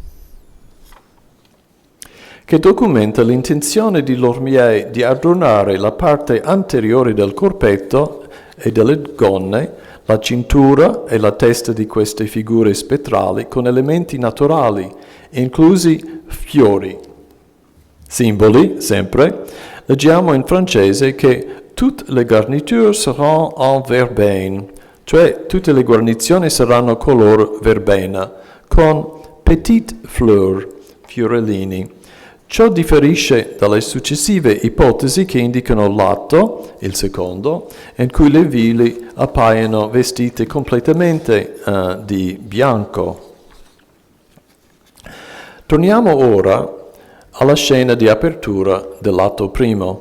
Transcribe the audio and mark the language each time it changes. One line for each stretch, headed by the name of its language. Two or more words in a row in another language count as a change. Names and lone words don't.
Italian: che documenta l'intenzione di Lormier di adornare la parte anteriore del corpetto e delle gonne, la cintura e la testa di queste figure spettrali con elementi naturali, inclusi fiori, simboli, sempre. Leggiamo in francese che
French: toutes les garnitures seront en verbeine,
Italian: cioè tutte le guarnizioni saranno color verbena, con
French: petite fleur,
Italian: fiorellini. Ciò differisce dalle successive ipotesi che indicano l'atto, il secondo, in cui le Villi appaiono vestite completamente di bianco. Torniamo ora alla scena di apertura dell'atto primo.